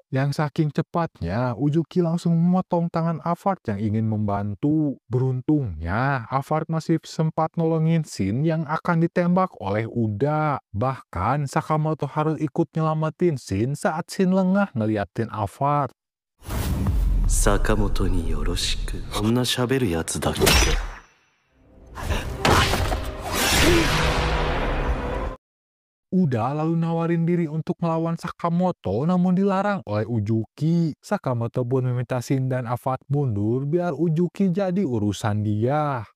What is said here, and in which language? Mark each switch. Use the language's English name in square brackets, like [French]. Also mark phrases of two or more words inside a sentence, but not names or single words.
[Indonesian] Yang saking cepatnya, Ujuki langsung memotong tangan Avard yang ingin membantu. Beruntungnya, Avard masih sempat nolongin Shin yang akan ditembak oleh Uda. Bahkan, Sakamoto harus ikut nyelamatin Shin saat Shin lengah ngeliatin Avard. [Japanese] 坂本によろしく. こんな喋るやつだっけ? [Indonesian] Uda lalu nawarin diri untuk melawan Sakamoto namun dilarang oleh Ujuki. Sakamoto pun meminta Shin dan Avad mundur biar Ujuki jadi urusan dia.